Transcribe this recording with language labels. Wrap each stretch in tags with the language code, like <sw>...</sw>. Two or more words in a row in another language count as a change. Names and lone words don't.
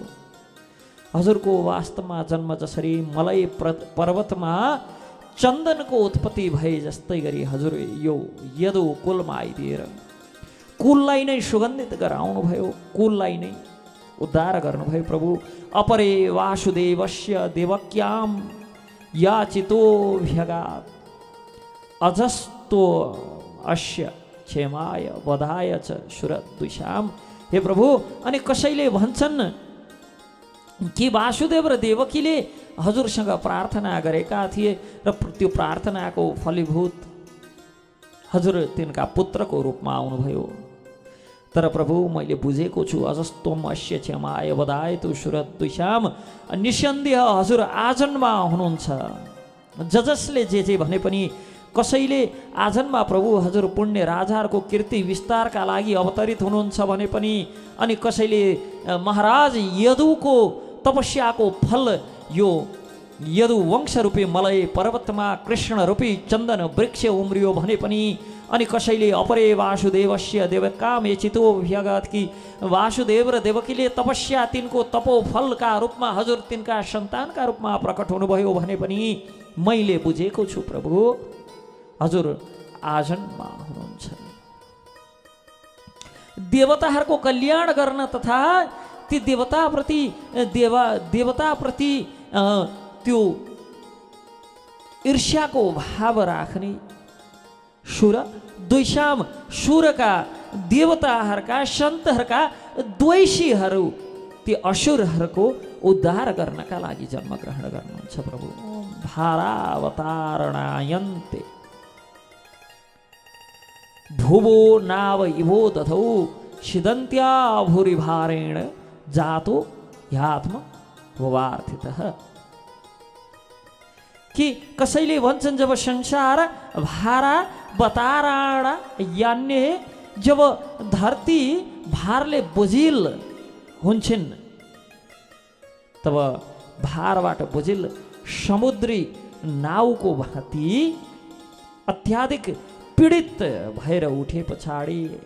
<ne>हजुरको वास्तवमा जन्म जसरी मलय पर्वतमा चन्दनको उत्पत्ति भए जस्तै गरी हजुर यो यदु कुलमा आइदिएर कुललाई नै सुगन्धित गराउनुभयो, कुललाई नै उद्धार गर्नुभयो प्रभु।</ne> <sa>अपरे वासुदेवस्य देवक्याम याचितोऽभ्यगात् अजस्तो अस्य क्षेमाय वधाय च सुरद्विषाम।</sa> <ne>हे प्रभु, अनि कसैले भन्छन् कि वासुदेव र देवकीले हजुरसँग प्रार्थना गरेका थिए र त्यो प्रार्थनाको फलीभूत हजुर तिनका पुत्रको रूपमा आउनुभयो। तर प्रभु मैले बुझेको छु</ne> <sa>अजस्तोम अस्य क्षमाय वधाय तु सुरद्विषाम।</sa> <ne>निसन्देह हजुर आजन्मा हुनुहुन्छ। जसले जे भने पनि कसैले आजन्मा प्रभु हजुर पुण्य राजाहरूको कीर्ति विस्तारका लागि अवतरित हुनुहुन्छ भने पनि, अनि कसैले महाराज यदुको तपस्याको फल यो यदु वंश रूपी मलय पर्वतमा कृष्ण रूपी चन्दन वृक्ष उम्रियो भने पनि, अनि कसैले</ne> <sa>अपरे वासुदेवस्य देवकाम चितोऽभ्यगात्</sa> <ne>कि वासुदेव र देवकीले तपस्या तिनको तपोफलका रूपमा हजुर तिनका सन्तानका रूपमा प्रकट हुनुभयो भने पनि मैले बुझेको छु प्रभु हजुर आजन्मा हुनुहुन्छ। देवताहरूको कल्याण गर्न तथा ती देवताप्रति त्यो ईर्ष्याको भाव राख्ने</ne> <sa>सुर द्वैषाम,</sa> <ne>सुरका देवताहरूका सन्तहरूका द्वैषीहरू ती असुरहरूको उद्धार गर्नका लागि जन्म ग्रहण गर्नुहुन्छ प्रभु।</ne> <sa>भारावतारणायन्ते भुवो नाव इवो दधौ सिदन्त्या भूरि भारेण जातो ह्यात्म भवार्थितः।</sa> <ne>कि कसैले भन्छन् जब संसार</ne> <sa>भारा बताराणा यान्य,</sa> <ne>जब धरती भारले बोझिल हुन्छन् तब भारबाट बोझिल समुद्री नाउको भाँति अत्याधिक पीडित भएर उठे पछाडि</ne>